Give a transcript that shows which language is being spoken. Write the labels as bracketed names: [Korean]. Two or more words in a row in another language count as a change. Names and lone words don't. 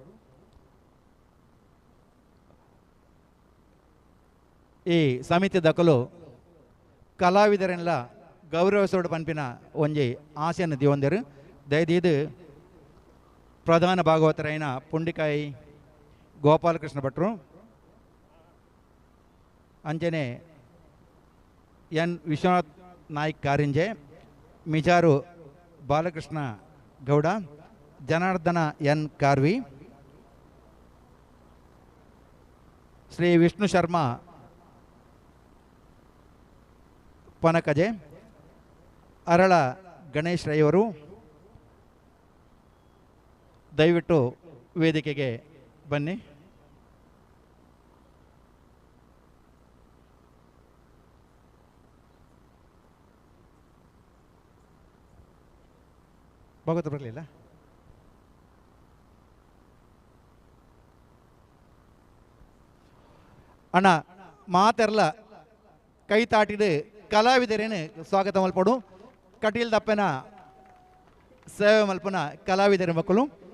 [Tulu] ಈ ಸಮಿತಿ ದಕ್ಕಲು ಕಲಾವಿದರೆಲ್ಲ ಗೌರವಿಸೋಡು ಪಂಪಿನ ಒಂಜಿ ಆಸೆಯನ್ನು ದಿವಂದರು ದಯದೀದು ಪ್ರಧಾನ ಭಾಗವತರೈನ ಪುಂಡಿಕಾಯಿ ಗೋಪಾಲಕೃಷ್ಣ ಭಟ್ರು [Kannada] ಅಂಚನೆ ಎನ್ ವಿಶ್ವನಾಥ್ ನಾಯ್ಕ್ ಕಾರಿಂಜೆ, ಮಿಜಾರು ಬಾಲಕೃಷ್ಣ ಗೌಡ, ಜನಾರ್ದನ ಎನ್ ಕಾರ್ವಿ, ಶ್ರೀ ವಿಷ್ಣು ಶರ್ಮಾ ಪನಕಜೆ, ಅರಳ ಗಣೇಶ್ ರೈ ಅವರು ದಯವಿಟ್ಟು ವೇದಿಕೆಗೆ ಬನ್ನಿ. ಭಾಗವತ ಬರಲಿಲ್ಲ. [Tulu] ಅಣ್ಣ ಮಾತೆರ್ಲ ಕೈ ತಾಟಿಡು ಕಲಾವಿದರೇನು ಸ್ವಾಗತ ಮಲ್ಪಡು. ಕಟೀಲ್ ದಪ್ಪನ ಸೇವೆ ಮಲ್ಪನ ಕಲಾವಿದರ ಮಕ್ಕಳು